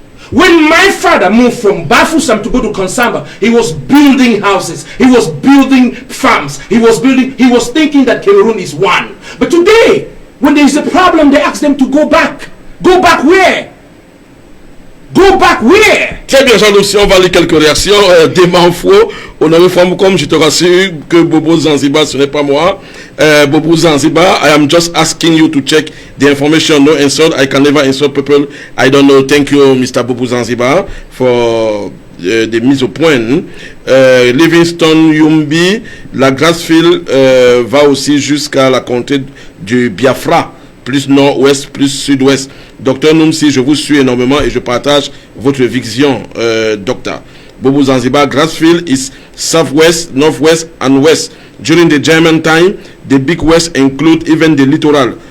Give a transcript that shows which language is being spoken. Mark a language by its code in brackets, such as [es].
[en] When my father moved from Bafoussam to go to Konsamba, he was building houses, he was building farms, he was thinking that Cameroon is one. But today, when there is a problem, they ask them to go back. Go back where? Go back where? [fr] Très bien, Jean-Luc, on va lire quelques réactions. Des Manfo, on avait fait comme je te rassure que Bobo Zanzibar, ce n'est pas moi. [en] Bobo Zanzibar, I am just asking you to check the information. No insult. I can never insult people. I don't know. Thank you, Mr. Bobo Zanzibar, for the [fr] mise au point. Livingstone Yumbi, la Grassfield va aussi jusqu'à la comté du Biafra. Plus nord-ouest, plus sud-ouest. Docteur Noumsi, je vous suis énormément et je partage votre vision, docteur. [en] Bobo Zanzibar, Grassfield is southwest, northwest, and west. During the German time, the big west include even the littoral.